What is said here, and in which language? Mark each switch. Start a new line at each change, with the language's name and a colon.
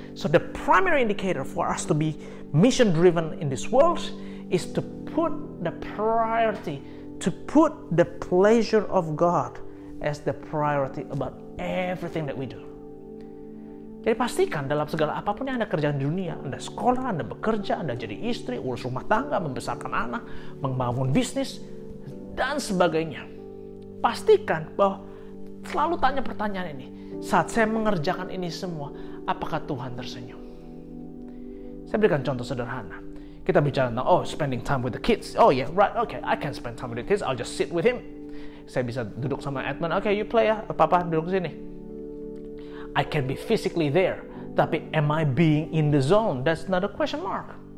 English: So the primary indicator for us to be mission driven in this world is to put the priority, to put the pleasure of God as the priority about everything that we do.
Indonesian: Jadi pastikan dalam segala apapun yang Anda kerjakan di dunia, Anda sekolah, Anda bekerja, Anda jadi istri, urus rumah tangga, membesarkan anak, membangun bisnis, dan sebagainya. Pastikan bahwa selalu tanya pertanyaan ini, saat saya mengerjakan ini semua, apakah Tuhan tersenyum? Saya berikan contoh sederhana. Kita bicara tentang,
English: spending time with the kids. Oh yeah, right, okay, I can spend time with the kids, I'll just sit with him.
Indonesian: Saya bisa duduk sama Edmund,
English: okay, you play
Indonesian: ya, papa duduk sini.
English: I can be physically there,
Indonesian: tapi
English: am I being in the zone? That's another question mark.